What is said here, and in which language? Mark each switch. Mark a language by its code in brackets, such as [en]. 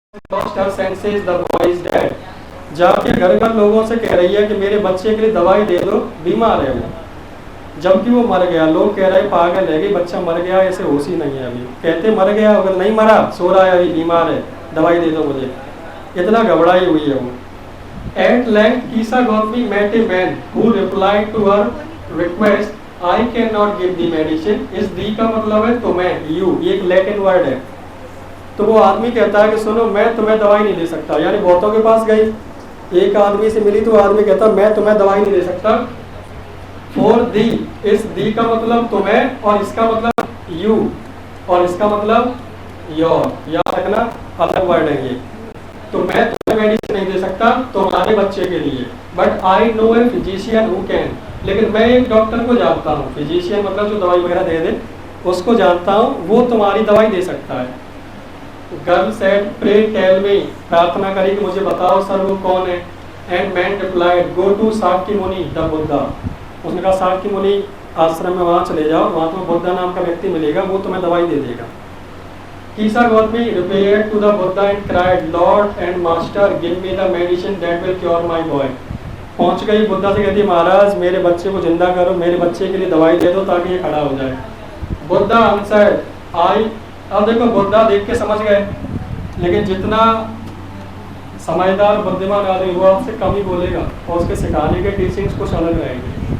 [en] Lost her senses, the boy is dead। [hi] जाके घर घर लोगों से कह रही है कि मेरे बच्चे के लिए दवाई दे दो, बीमार है वो, जबकि वो मर गया। लोग कह रहे पागल है कि बच्चा मर गया, ऐसे होश ही नहीं है अभी। कहते मर गया, अगर नहीं मरा, सो रहा है अभी, बीमार है, दवाई दे दो मुझे। इतना घबराई हुई है वो। [en] At length, Kisa Gopni met a man who replied to her request, I cannot give the medicine। [hi] इस दी का मतलब है तुम्हें, you, ये एक लैटिन वर्ड है। तो वो आदमी कहता है कि सुनो मैं तुम्हें दवाई नहीं दे सकता, यानी बहुतों के पास गई, एक आदमी से मिली तो आदमी कहता मैं तुम्हें दवाई नहीं दे सकता। [en] For thee, [hi] इस दी का मतलब तुम्हें और इसका मतलब you और इसका मतलब your, याद रखना अलग वर्ड है ये। तो मैं तुम्हें मेडिसिन नहीं दे सकता तुम्हारे बच्चे के लिए, [en] But I know a physician who can. [hi] लेकिन मैं एक डॉक्टर को जानता हूँ, फिजिशियन मतलब जो दवाई वगैरह दे दे, उसको जानता हूँ, वो तुम्हारी दवाई दे सकता है। [en] girl said pray tell me, [hi] प्रार्थना करी कि मुझे बताओ सर वो कौन है। [en] And man replied go to Sakya Muni the Buddha. [hi] उसने कहा साक्य मुनि आश्रम में वहाँ चले जाओ, वहाँ तुम्हें बुद्धा नाम का व्यक्ति मिलेगा, वो तुम्हें दवाई दे देगा। [en] Kisa Gopni repaired to the Buddha and cried, Lord and Master, give me the medicine that will cure my boy। [hi] पहुंच गई बुद्धा से, कहती महाराज मेरे बच्चे को जिंदा करो, मेरे बच्चे के लिए दवाई दे दो ताकि ये खड़ा हो जाए। [en] Buddha answered I. [hi] अब देखो बुद्धा देख के समझ गए, लेकिन जितना समझदार बुद्धिमान आदमी वो आपसे कम ही बोलेगा और उसके सिखाने के टीचिंग्स कुछ अलग रहेंगे।